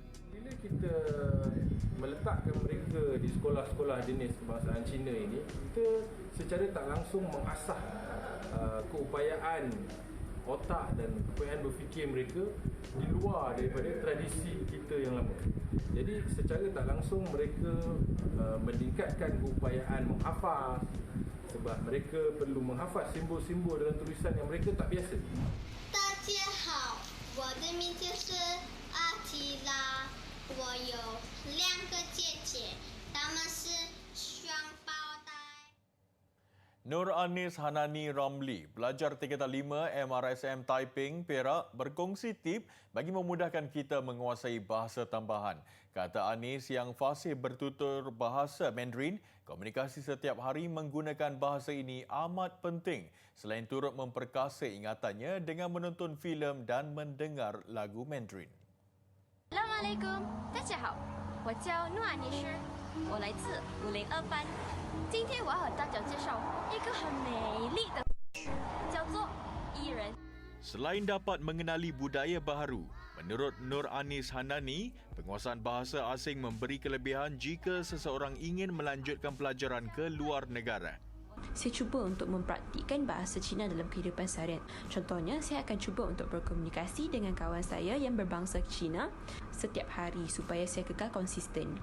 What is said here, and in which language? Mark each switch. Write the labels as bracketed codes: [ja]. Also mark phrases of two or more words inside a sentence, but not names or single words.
[ms] Bila kita meletakkan mereka di sekolah-sekolah jenis kebangsaan Cina ini, kita secara tak langsung mengasah keupayaan otak dan keupayaan berfikir mereka di luar daripada tradisi kita yang lama. Jadi secara tak langsung mereka meningkatkan keupayaan menghafaz, sebab mereka perlu menghafaz simbol-simbol dalam tulisan yang mereka tak biasa. [zh] 大家好，我的名字是阿提拉，我有2个姐姐，她们是双胞胎。 [ms] Nur Anis Hanani Ramli, pelajar tingkatan 5 MRSM Taiping, Perak, berkongsi tip bagi memudahkan kita menguasai bahasa tambahan. Kata Anis yang fasih bertutur bahasa Mandarin, komunikasi setiap hari menggunakan bahasa ini amat penting selain turut memperkasa ingatannya dengan menonton filem dan mendengar lagu Mandarin. Assalamualaikum, [zh] 大家好，我叫努安妮诗，我来自502班。今天我要和大家介绍一个很美丽的，叫做伊人。 [ms] Selain dapat mengenali budaya baharu, menurut Nur Anis Hanani, penguasaan bahasa asing memberi kelebihan jika seseorang ingin melanjutkan pelajaran ke luar negara. Saya cuba untuk mempraktikkan bahasa Cina dalam kehidupan seharian. Contohnya, saya akan cuba untuk berkomunikasi dengan kawan saya yang berbangsa Cina setiap hari supaya saya kekal konsisten.